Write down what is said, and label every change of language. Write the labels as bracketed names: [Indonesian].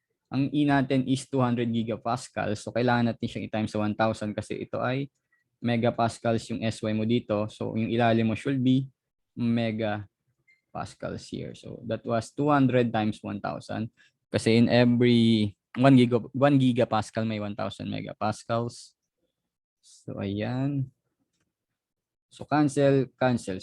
[Filipino] Ang E natin [English] is 200 gigapascals. [Filipino] So kailangan natin siyang i-times sa 1,000 kasi ito ay megapascals yung SY mo dito. So yung ilalim mo [English] should be megapascals here. So that was 200 times 1,000. [Filipino] Kasi [English] in every 1 gigapascal may 1,000 megapascals. [Filipino] So ayan. So cancel, cancel.